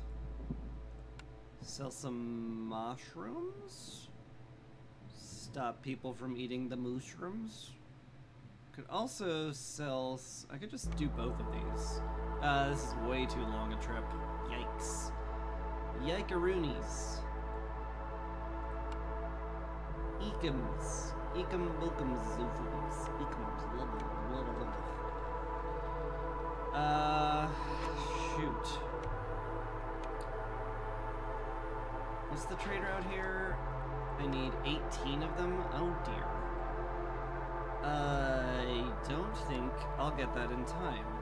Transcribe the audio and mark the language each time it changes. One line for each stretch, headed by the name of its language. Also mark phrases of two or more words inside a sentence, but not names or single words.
English: Sell some mushrooms? Stop people from eating the mushrooms? Could also sell... I could just do both of these. This is way too long a trip. Yikes. Yikeroonies. Eekums. Ekum bookum zoofus. Ekum blah blah blah blah. Shoot. What's the trader out here? I need 18 of them? Oh dear. I don't think I'll get that in time.